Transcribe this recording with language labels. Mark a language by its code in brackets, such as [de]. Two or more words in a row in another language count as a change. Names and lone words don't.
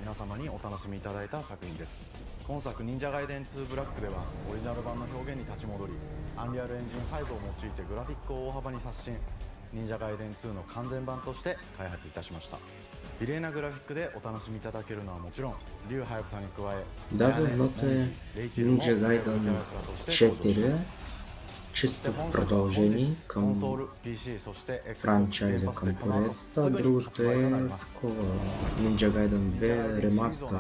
[ja] 今作忍者ガイデン2ブラックではオリジナル版の表現に立ち戻り、アンリアルエンジン5を用いてグラフィックを大幅に刷新、忍者ガイデン2の完全版として開発いたしました。美麗なグラフィックでお楽しみいただけるのはもちろん、竜はやぶさに加え、 [bg] едното е Ninja Gaiden 4, чисто продължение към франчайза, към поредицата, а другото е такова Ninja Gaiden 2 ремастър.